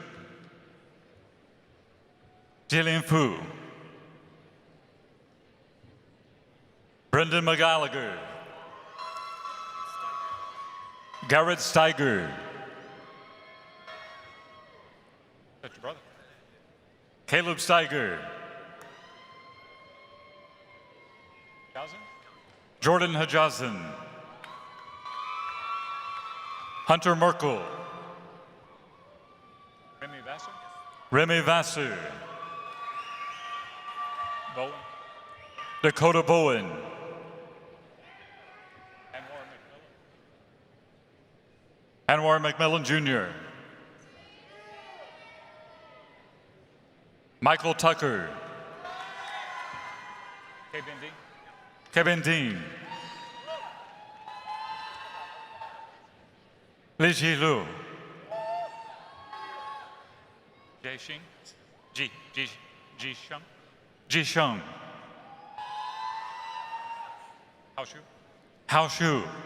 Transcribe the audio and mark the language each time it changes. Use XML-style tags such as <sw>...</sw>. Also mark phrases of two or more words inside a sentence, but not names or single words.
<en>Jillian Fu. Brendan McGallagher. Garrett Steiger. That's your brother. Caleb Steiger. Jordan Hajazin. Hunter Merkel. Remy Vassar. Bowen. Dakota Bowen. Anwar McMillan Jr. Michael Tucker. Kevin Dean. Li Ji Lu. Ji Sheng. Hao Shu.</en>